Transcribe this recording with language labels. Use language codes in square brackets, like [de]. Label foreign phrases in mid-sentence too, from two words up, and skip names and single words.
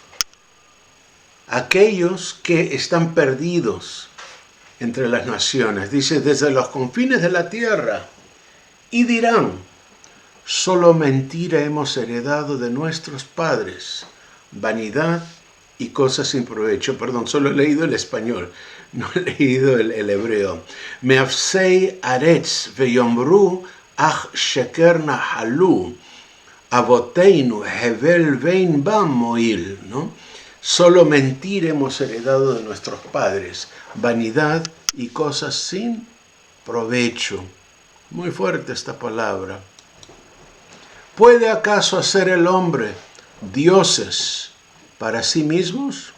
[es] aquellos que están perdidos entre las naciones, dice, desde los confines de la tierra, y dirán, solo mentira hemos heredado de nuestros padres, vanidad y cosas sin provecho. Perdón, solo he leído el español, no he leído el hebreo. [he] מאפסי ארץ ויאמרו אך שקר נחלו אבותינו הבל ואין בם מועיל, [es] ¿no? Solo mentir hemos heredado de nuestros padres, vanidad y cosas sin provecho. Muy fuerte esta palabra. ¿Puede acaso hacer el hombre dioses para sí mismos?